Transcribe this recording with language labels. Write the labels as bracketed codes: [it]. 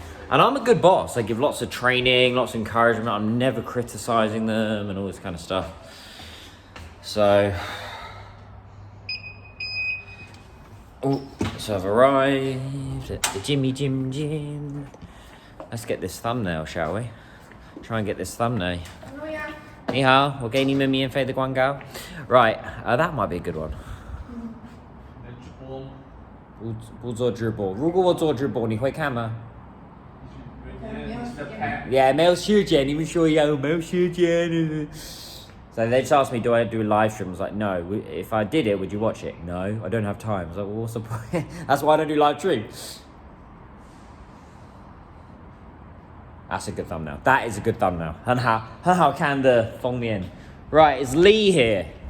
[en] And I'm a good boss. I give lots of training, lots of encouragement. I'm never criticizing them and all this kind of stuff. So, I've arrived at the Jimmy Jim. Let's get this thumbnail, shall we? Try and get this thumbnail. [zh] 你好，我给你们免费的广告. [en] Right, that might be a good one. [zh] 不做直播，如果我做直播，你会看吗？ Yeah, 没有时间，你们说有没有时间？ [en] So they just asked me, do I do live stream? I was like, no. If I did it, would you watch it? No, I don't have time. I was like, well, what's the point? That's why I don't do live stream. That's a good thumbnail. That is a good thumbnail. [zh] 很好看的封面. [en] Right, is Lee here?